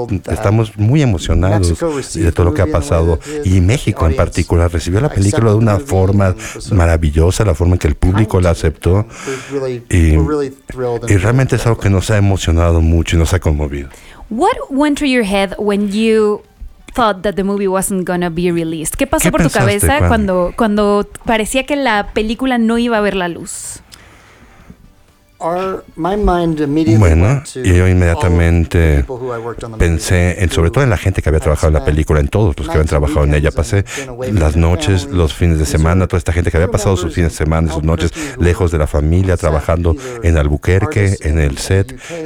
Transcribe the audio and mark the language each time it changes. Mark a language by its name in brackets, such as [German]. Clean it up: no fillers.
[Spanish] Estamos muy emocionados de todo lo que ha pasado. Y México en particular recibió la película de una forma maravillosa, la forma en que el público la aceptó. Y realmente es algo que nos ha emocionado mucho y nos ha conmovido. [English] What went through your head when you thought that the movie wasn't gonna be released? [Spanish] ¿Qué pasó por tu cabeza cuando parecía que la película no iba a ver la luz? Bueno, y yo inmediatamente pensé en, sobre todo en la gente que había trabajado en la película, en todos los que habían trabajado en ella. Pasé las noches, los fines de semana, toda esta gente que había pasado sus fines de semana, sus noches lejos de la familia, trabajando en Albuquerque, en el set.